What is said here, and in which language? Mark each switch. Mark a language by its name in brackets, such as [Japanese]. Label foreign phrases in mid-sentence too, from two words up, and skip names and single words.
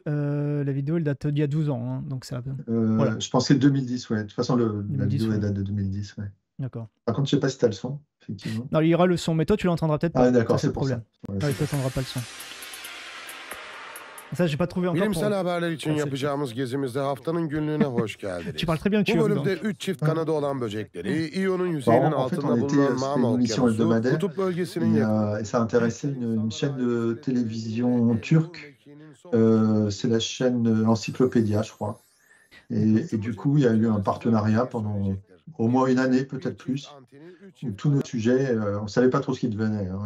[French] La vidéo, elle date d'il y a 12 ans, hein, donc ça. Voilà. Je pensais 2010, ouais. De toute façon, la 2010, vidéo elle ouais. date de 2010, ouais. D'accord. Par contre, je sais pas si tu as le son, effectivement. Non, il y aura le son, mais toi, tu l'entendras peut-être pas. Ah, d'accord, Ça, c'est le c'est pour ça. problème. Ouais, Ouais, toi, tu n'entendras pas le son. Ça, j'ai pas trouvé encore. [Turkish] Bilimsel haberler için [French] Ah, c'est- [Turkish] yapacağımız gezimizde haftanın günlüğüne hoş geldiniz. [French] Tu parles très bien [Turkish] Bu [French] turc, [Turkish] bölümde [French] donc. [Turkish] 3 çift kanadı olan böcekleri, İyon'un yüzeyinin [French] En fait, [Turkish] altında [French] on était, [Turkish] bulunan [French] c'était [Turkish] Mama [French] une émission [Turkish] Okyanusu, [French] hebdomadaire [Turkish] kutup bölgesinin [French] et ça intéressait une chaîne de télévision turque. C'est la chaîne Encyclopédia, je crois. Et du coup, il y a eu un partenariat pendant au moins une année, peut-être plus, où tous nos sujets, on ne savait pas trop ce qu'ils devenaient, hein.